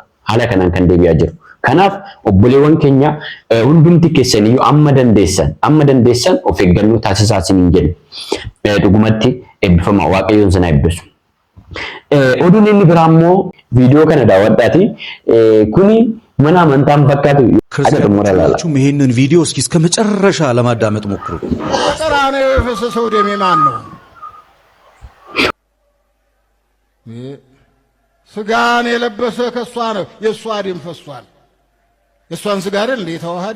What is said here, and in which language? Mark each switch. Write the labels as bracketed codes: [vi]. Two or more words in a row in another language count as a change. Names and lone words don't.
[om] Haala kanaan kan deebi'aa jiru. Kanaaf obboleewwan keenya hundumti keessaniyyuu amma dandeessan of eeggannoo taasisaa isiniin jenna. Dhugumatti eebbifama waaqayyoon sana eebbisu. Oduun inni biraa immoo viidiyoo kana daawwadhaati. Kuni mana amantaan fakkaatu [am] ክርስቲያኖቹም ይሄንን ቪዲዮ እስከ መጨረሻ ለማዳመጥ ሞክሩ። ቀራንዮ የፈሰሰው ደም ማን ነው? ስጋን የለበሰ ከሷ ነው። የሷ ደም ፈሷል። የሷን ስጋ አይደል እንዴ የተዋሃደው?